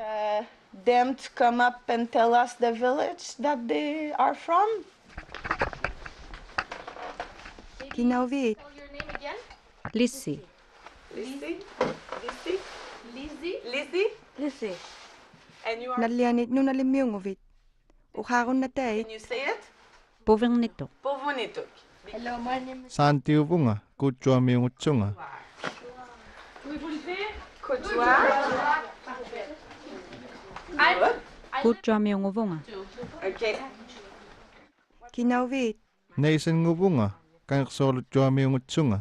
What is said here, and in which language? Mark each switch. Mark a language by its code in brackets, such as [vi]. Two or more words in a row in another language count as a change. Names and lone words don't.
[en] them to come up and tell us the village that they are from. [iu] Kinauvit. [en] Your name again? Lissi Lizzie? Lizzie? Lizzie. Lizzie? Listen. [iu] Nallianit nunalimiunguvit. Uharun na tay. [en] Can you say it? Puvernito. Povonituk. Hello, my name is. [iu] Saantiuvunga, kutsuamiungutsunga. Kujua. Kutsuamiunguvunga. [en] Okay. [iu] Kinauvit. Neisenguvunga, kangersoolutsuamiungutsunga.